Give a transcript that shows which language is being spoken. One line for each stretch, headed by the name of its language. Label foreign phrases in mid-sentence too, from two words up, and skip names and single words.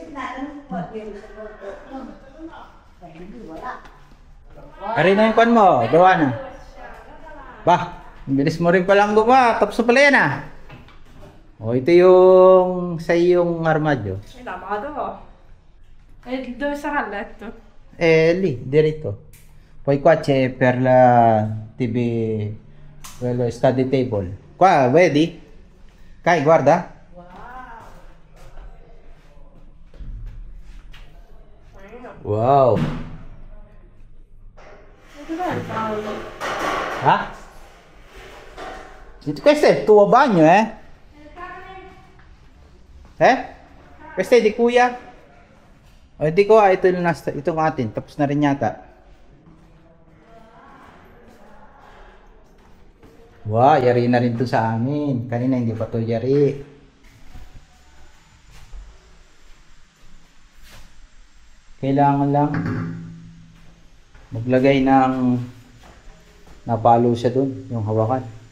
Filipino: Ari na yung kwan mo, gawa na. Bah, bilis mo rin palang gumawa. Tapos pala yan ah. O, ito yung sa iyong armadyo. Tama ka daw.
Italian: Eh, dove sarà il letto? Lì, diretto. Poi qua c'è per la TV, quello
English: study table.
Italian: Qua, vedi? Kai, guarda. Wow. Ah? Questo è il tuo bagno, eh? Questo è di kuya?
Filipino: O, di ko, ito yung itong atin. Tapos na rin yata. Wow, yari na rin to sa amin. Kanina hindi pa to yari. Kailangan lang maglagay ng napalo siya dun, yung hawakan.